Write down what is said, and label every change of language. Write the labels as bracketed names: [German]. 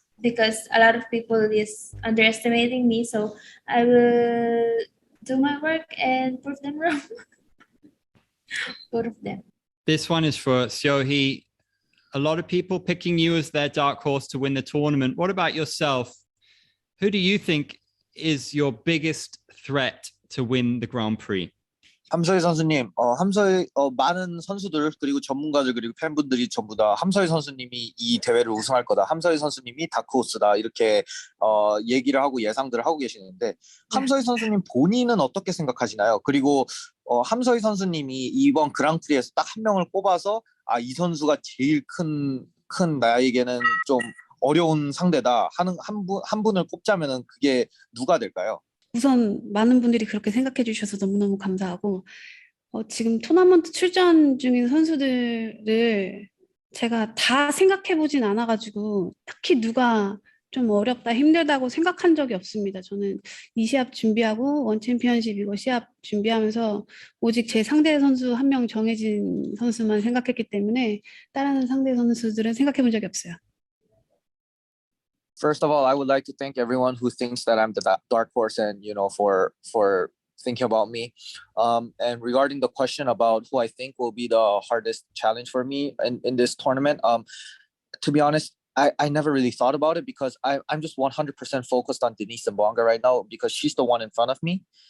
[English] Because a lot of people is underestimating me, so I will do my work and prove them wrong. Both of them. This one is for Seo Hee. A lot of people picking you as their dark horse to win the tournament. What about yourself? Who do you think is your biggest threat to win the Grand Prix? [Korean] 함서희 선수님, 함서희 많은 선수들 그리고 전문가들 그리고 팬분들이 전부 다 함서희 선수님이 이 대회를 우승할 거다. 함서희 선수님이 다크호스다. 이렇게 얘기를 하고 예상들을 하고 계시는데 함서희 선수님 본인은 어떻게 생각하시나요? 그리고 함서희 선수님이 이번 그랑프리에서 딱 한 명을 뽑아서 이 선수가 제일 큰 나에게는 좀 어려운 상대다 하는 한 분을 꼽자면은 그게 누가 될까요? 우선 많은 분들이 그렇게 생각해 주셔서 너무너무 감사하고 지금 토너먼트 출전 중인 선수들을 제가 다 생각해 보진 않아가지고 딱히 누가 좀 어렵다 힘들다고 생각한 적이 없습니다. 저는 이 시합 준비하고 원 챔피언십 이거 시합 준비하면서 오직 제 상대 선수 한 명 정해진 선수만 생각했기 때문에 다른 상대 선수들은 생각해 본 적이 없어요. [English] First of all, I would like to thank everyone who thinks that I'm the dark horse and, you know, for thinking about me. And regarding the question about who I think will be the hardest challenge for me in this tournament, to be honest, I never really thought about it because I'm just 100% focused on Denise Zamboanga right now because she's the one in front of me.